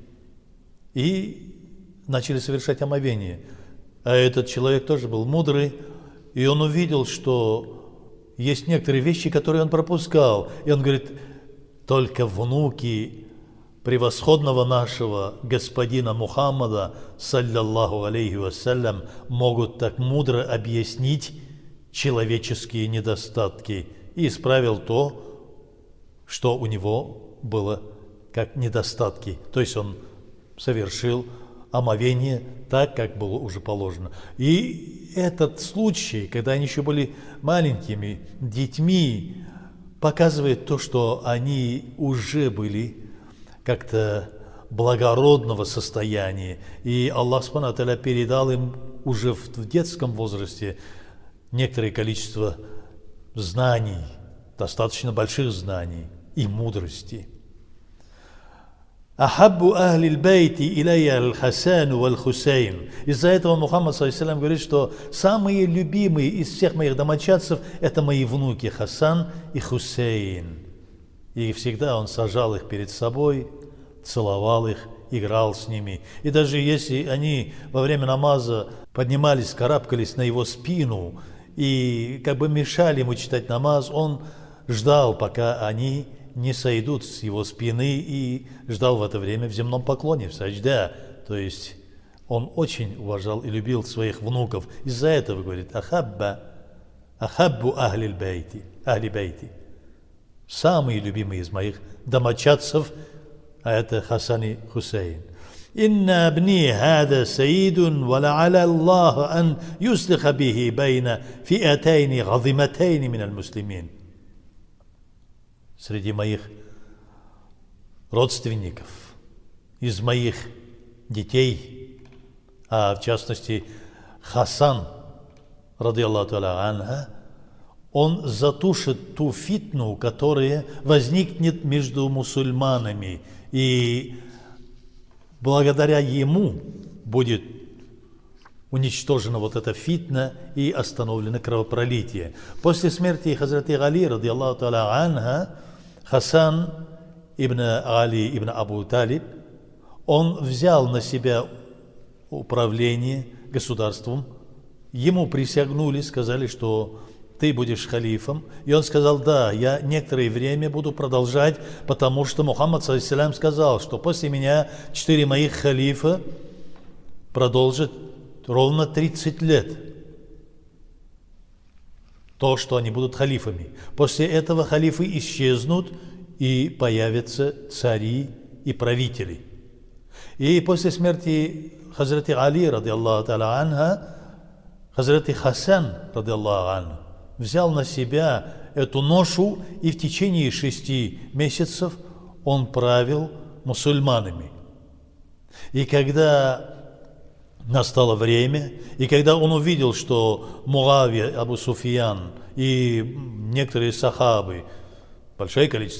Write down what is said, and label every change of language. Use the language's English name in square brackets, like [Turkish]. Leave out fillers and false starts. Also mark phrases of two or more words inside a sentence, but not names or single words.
[Russian] И начали совершать омовение. А этот человек тоже был мудрый, и он увидел, что есть некоторые вещи, которые он пропускал. И он говорит: только внуки превосходного нашего господина Мухаммада, [Arabic] صلى الله عليه وسلم, [Russian] могут так мудро объяснить человеческие недостатки. И исправил то, что у него было как недостатки. То есть он совершил омовение так, как было уже положено. И этот случай, когда они еще были маленькими детьми, показывает то, что они уже были как-то благородного состояния. И Аллах [Arabic] سبحانه وتعالى [Russian] передал им уже в детском возрасте некоторое количество знаний, достаточно больших знаний и мудрости. [Arabic] «أحب أهل البيت إلي الحسن والحسين». [Russian] Из-за этого Мухаммад ﷺ говорит, что самые любимые из всех моих домочадцев – это мои внуки Хасан и Хусейн. И всегда он сажал их перед собой, целовал их, играл с ними. И даже если они во время намаза поднимались, карабкались на его спину и как бы мешали ему читать намаз, он ждал, пока они не сойдут с его спины, и ждал в это время в земном поклоне, в саджда. То есть он очень уважал и любил своих внуков. Из-за этого говорит: [Arabic] أحب أهل بيتي. [Russian] Самые любимые из моих домочадцев, а это Хасан и Хусейн. [Arabic] «إن ابني هذا سيد، ولعل الله أن يصلح به بين فئتين عظيمتين من المسلمين». [Russian] Среди моих родственников, из моих детей, а в частности Хасан, [Arabic] رضي الله تعالى عنها, [Russian] он затушит ту фитну, которая возникнет между мусульманами И благодаря ему будет уничтожена вот эта фитна и остановлено кровопролитие. После смерти Хазрати Али, [Arabic] رضي الله تعالى عنها, [Russian] Хасан ибн Али ибн Абу Талиб, он взял на себя управление государством. Ему присягнули, сказали, что ты будешь халифом. И он сказал, да, я некоторое время буду продолжать, потому что Мухаммад ﷺ сказал, что после меня 4 моих халифа продолжат ровно 30 лет. То, что они будут халифами. После этого халифы исчезнут, и появятся цари и правители. И после смерти Хазрати Али, [Arabic] رضي الله تعالى عنها, [Russian] Хазрати Хасан, [Arabic] رضي الله عنه, [Russian] взял на себя эту ношу, и в течение 6 месяцев он правил мусульманами. И когда настало время, и когда он увидел, что Муавия, Абу Суфьян и некоторые сахабы, большое количество